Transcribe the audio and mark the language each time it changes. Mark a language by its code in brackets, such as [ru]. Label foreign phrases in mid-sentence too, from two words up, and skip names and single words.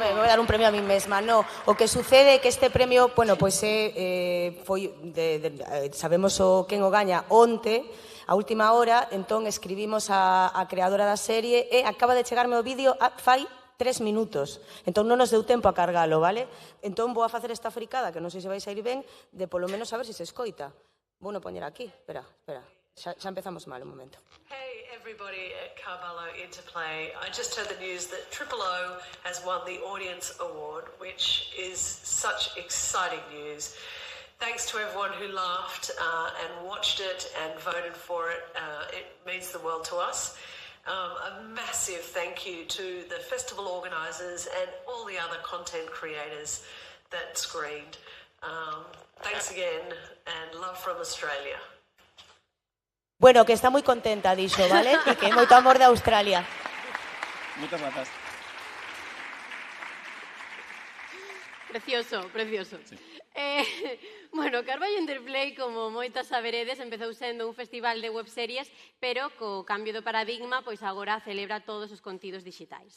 [gl] Me vou dar un premio a mí mesma, no. O que sucede é que este premio, bueno, pois foi sabemos quen o gaña onte, a última hora, entón escribimos a creadora da serie e acaba de chegarme o vídeo fai 3 minutos. Entón non nos deu tempo a cargalo, vale? Entón vou a facer esta fricada, que non sei se vais a ir ben, de polo menos saber se se escoita. Vou no poñer aquí. Espera. Xa empezamos mal, un momento. [en] Hey everybody at Carballo Interplay. I just heard the news that Triple O has won the Audience Award, which is such exciting news. Thanks to everyone who laughed and watched it and voted for it. It means the world to us. A massive thank you to the festival organisers and all the other content creators that screened. Thanks again and love from Australia. [gl] Bueno, que está moi contenta, dixo, vale? E que moito amor de Australia. Moitas grazas. Precioso. Sí. Bueno, Carballo Interplay, como moitas saberedes, empezou sendo un festival de webseries, pero co cambio do paradigma, pois agora celebra todos os contidos digitais.